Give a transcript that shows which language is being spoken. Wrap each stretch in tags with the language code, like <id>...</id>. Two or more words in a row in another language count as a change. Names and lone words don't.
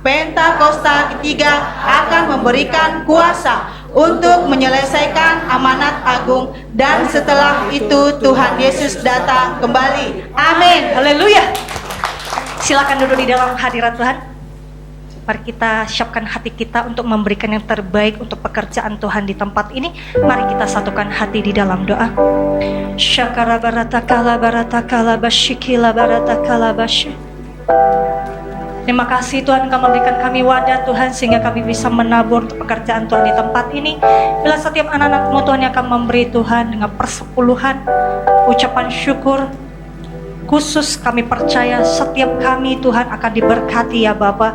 <id>Pentakosta ketiga akan memberikan kuasa untuk menyelesaikan amanat agung, dan setelah itu Tuhan Yesus datang kembali. Amin. Haleluya. Silakan duduk di dalam hadirat Tuhan. Mari kita siapkan hati kita untuk memberikan yang terbaik untuk pekerjaan Tuhan di tempat ini. Mari kita satukan hati di dalam doa. Syakara baratakala baratakala basyikila baratakala basy. Terima kasih Tuhan, Engkau memberikan kami wadah Tuhan, sehingga kami bisa menabur untuk pekerjaan Tuhan di tempat ini. Bila setiap anak-anak-Mu Tuhan yang akan memberi Tuhan dengan persepuluhan, ucapan syukur, khusus kami percaya setiap kami Tuhan akan diberkati ya Bapa.</id>